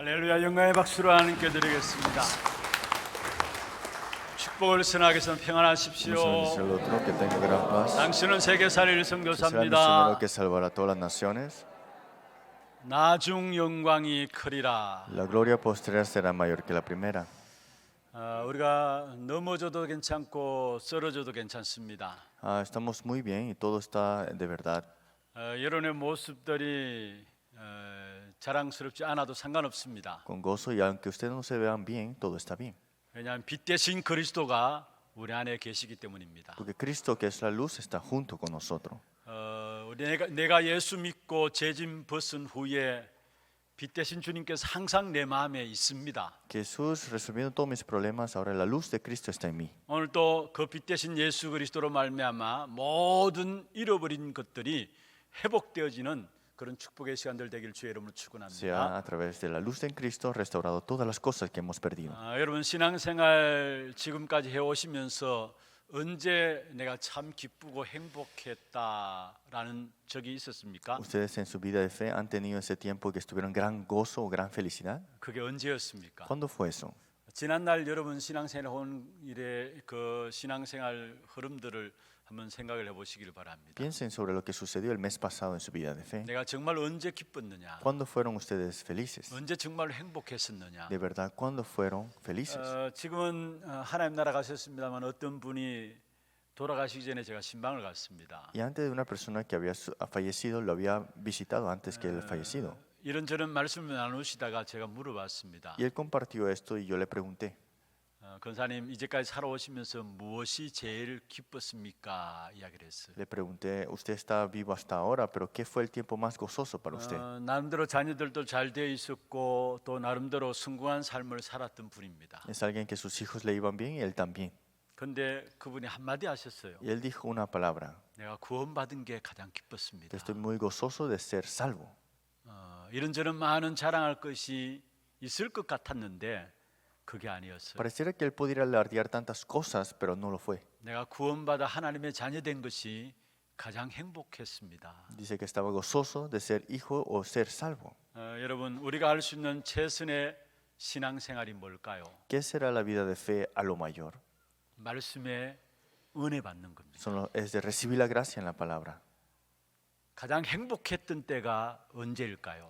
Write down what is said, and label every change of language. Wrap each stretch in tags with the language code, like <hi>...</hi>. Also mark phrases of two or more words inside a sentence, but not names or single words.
<ko>할렐루야. 영광의 박수로 하나님께 드리겠습니다. 축복을 선하게선 평안하십시오.</ko> <es>Vamos a bendecir al otro, que tenga gran paz.</es> <ko>당신은 세계살이를</ko> <es>Que será el</es> <ko>선교사입니다.</ko> <es>misionero que salvará a todas las naciones.</es> <ko>나중 영광이 크리라.</ko> <es>La gloria posterior será mayor que la primera.</es> <ko>우리가 넘어져도 괜찮고 쓰러져도 괜찮습니다.</ko> <es>Estamos muy bien y todo está de verdad.</es> <ko>여러분의 모습들이 자랑스럽지 않아도 상관없습니다.</ko> <es>Con gozo y aunque ustedes no se vean bien, todo está bien.</es> <ko>왜냐하면 빛 대신 그리스도가 우리 안에 계시기 때문입니다.</ko> <es>Porque Cristo, que es la luz, está junto con nosotros.</es> <ko>내가 예수 믿고 죄짐 벗은 후에 빛 대신 주님께서 항상 내 마음에 있습니다.</ko> <es>Jesús, resolviendo todos mis problemas, ahora la luz de Cristo está en mí.</es> <ko>오늘도 그 빛 대신 예수 그리스도로 말미암아 모든 잃어버린 것들이 회복되어지는 그런 축복의 시간들 되길 주의 이름으로</ko> <es>Sea</es> <ko>축원합니다.</ko> <es>a través de la luz de Cristo restaurado todas las cosas que hemos perdido.</es> <ko>여러분 신앙생활 지금까지 해오시면서 언제 내가 참 기쁘고 행복했다라는 적이 있었습니까?</ko> <es>¿Ustedes en su vida de fe han tenido ese tiempo que estuvieron gran gozo o gran felicidad?</es> <ko>그게 언제였습니까?</ko> <es>¿Cuándo fue eso?</es> <ko>지난날 여러분 신앙생활 온 일에 그 신앙생활 흐름들을 한번 생각을 해보시길 바랍니다.</ko> <es>Piensen sobre lo que sucedió el mes pasado en su vida de fe.</es> <ko>내가 정말 언제 기뻤느냐?</ko> <es>¿Cuándo fueron ustedes felices?</es> <ko>언제 정말 행복했었느냐?</ko> <es>De verdad, ¿cuándo fueron felices?</es> <ko>지금은 하나님 나라 가셨습니다만 어떤 분이 돌아가시기 전에 제가 신방을 갔습니다.</ko> <es>Y antes de una persona que había fallecido, lo había visitado antes que el fallecido.</es> <ko>이런저런 말씀을 나누시다가 제가 물어봤습니다.</ko> <es>Y él compartió esto y yo le pregunté,</es> <ko>권사님 이제까지 살아오시면서 무엇이 제일 기뻤습니까? 이야기를 했어요.</ko> <es>le pregunté, usted está vivo hasta ahora, pero ¿qué fue el tiempo más gozoso para usted?</es> <ko>나름대로 자녀들도 잘 되어 있었고 또 나름대로 성공한 삶을 살았던 분입니다.</ko> <es>Es alguien que sus hijos le iban bien y él también.</es> <ko>근데 그분이 한마디 하셨어요.</ko> <es>Y él dijo una palabra,</es> <ko>내가 구원받은 게 가장 기뻤습니다.</ko> <es>que estoy muy gozoso de ser salvo.</es> <ko>이런저런 많은 자랑할 것이 있을 것 같았는데 그게 아니었어요.</ko> <es>Pareciera que él pudiera alardear tantas cosas, pero no lo fue.</es> <ko>내가 구원받아 하나님의 자녀된 것이 가장 행복했습니다.</ko> <es>Dice que estaba gozoso de ser hijo o ser salvo.</es> <ko>여러분 우리가 할 수 있는 최선의 신앙생활이 뭘까요?</ko> <es>¿Qué será la vida de fe a lo mayor?</es> <ko>말씀에 은혜 받는 겁니다.</ko> <es>Es de recibir la gracia en la palabra.</es> <ko>가장 행복했던 때가 언제일까요?</ko>